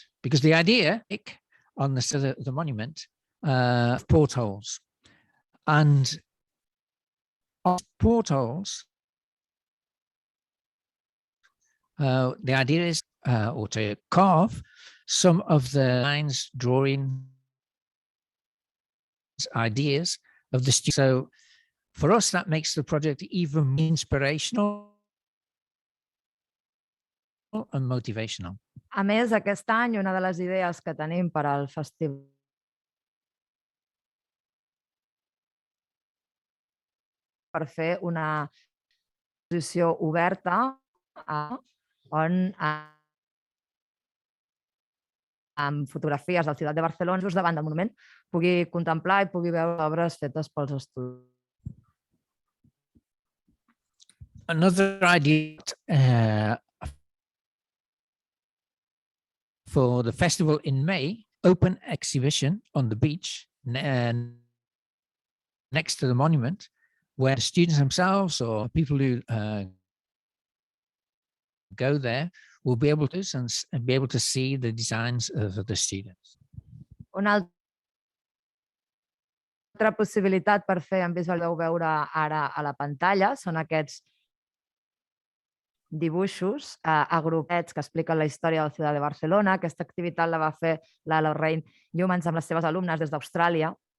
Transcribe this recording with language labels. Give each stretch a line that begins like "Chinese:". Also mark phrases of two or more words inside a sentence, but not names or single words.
English: Because the idea on the monument of portholes, and on portholes, the idea is or to carve some of the lines, drawing ideas of the students. So for us, that makes the project even more inspirational and motivational.
Catalan: A més, aquest any, una de les idees que tenim per al festival per fer una exposició oberta on amb fotografies de la ciutat de Barcelona, just davant del monument, pugui contemplar i pugui veure obres fetes pels estudiants. Another idea for the festival in May, open exhibition on the beach next to the monument, where the students themselves or people who go there will be able to see the designs of the students. Una altra possibilitat per fer, en vau veure ara a la pantalla, són aquests dibuixos agrupats que expliquen la història de la ciutat de Barcelona. Aquesta activitat la va fer la Lorraine Newmans amb les seves alumnes des d'Austràlia.